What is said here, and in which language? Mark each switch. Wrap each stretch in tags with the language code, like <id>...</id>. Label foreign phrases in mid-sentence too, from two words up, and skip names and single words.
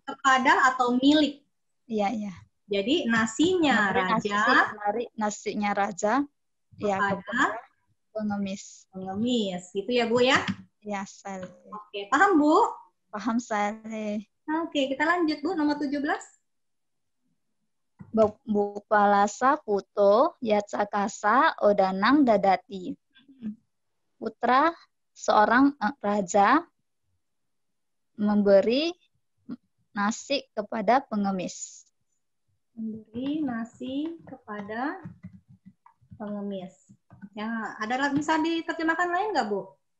<id>Kepada atau milik. Iya, iya. Jadi nasinya raja nasinya raja ya kepada pengemis. Pengemis. Gitu ya, Bu ya? Ya, Saleh. Oke, paham, Bu? Paham, Saleh. Oke, kita lanjut, Bu. Nomor 17.</id> <sa>Bupalasa puto yacakasa odanang dadati.</sa> <id>Putra seorang raja memberi nasi kepada pengemis. Memberi nasi kepada pengemis. Ya, ada bisa diterjemahkan lain nggak, Bu?</id>